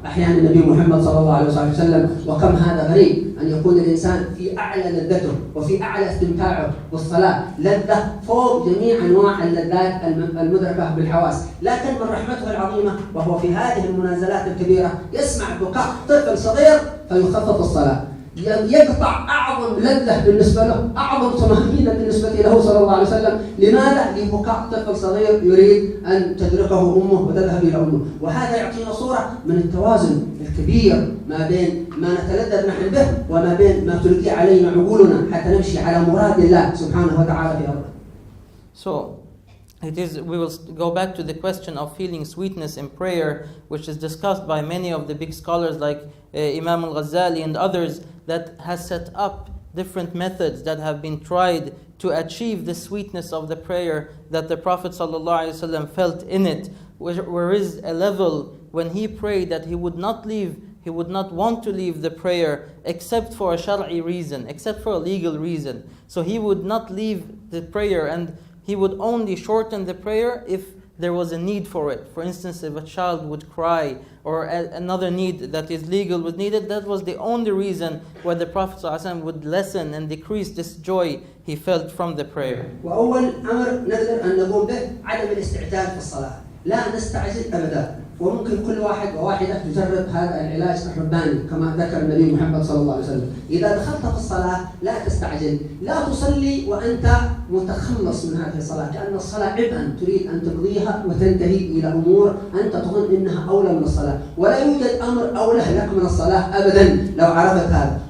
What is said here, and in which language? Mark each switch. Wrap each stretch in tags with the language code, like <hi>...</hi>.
<ar>أحيانا النبي محمد صلى الله عليه وسلم، وكم هذا غريب أن يكون الإنسان في أعلى لذته وفي أعلى استمتاعه بالصلاة، لذة فوق جميع أنواع اللذات المدركة بالحواس، لكن من رحمته العظيمة وهو في هذه المنازلات الكبيرة يسمع بكاء طفل صغير فيخفف الصلاة، يقطع أعظم لذة بالنسبة له، أعظم طمأنينة بالنسبة له صلى الله عليه وسلم. لماذا؟ لبكاء طفل صغير يريد أن تدركه أمه وتذهب إلى أمه. وهذا يعطينا صورة من التوازن الكبير ما بين ما نتلذذ نحن به وما بين ما تلقي علينا عقولنا حتى نمشي على مراد الله سبحانه وتعالى في أرضه.</ar> <en>So we will go back to the question of feeling sweetness in prayer, which is discussed by many of the big scholars like Imam Al-Ghazali and others, that has set up different methods that have been tried to achieve the sweetness of the prayer that the Prophet ﷺ felt in it. Where is a level when he prayed that he would not want to leave the prayer except for a shar'i reason, except for a legal reason. So he would not leave the prayer, and he would only shorten the prayer if there was a need for it. For instance, if a child would cry or another need that is legal was needed, that was the only reason why the Prophet ﷺ would lessen and decrease this joy he felt from the prayer.</en> <ar>وأول أمر نقدر أن نقوم به عدم الاستعجال في الصلاة، لا نستعجل أبدا. وممكن كل واحد وواحدة تجرب هذا العلاج الرباني كما ذكر النبي محمد صلى الله عليه وسلم. إذا دخلت في الصلاة لا تستعجل، لا تصلي وأنت متخلص من هذه الصلاة، كأن الصلاة عبئا تريد أن تقضيها وتنتهي إلى أمور أنت تظن أنها أولى من الصلاة، ولا يوجد أمر أولى لك من الصلاة أبدا لو عرفت هذا.</ar>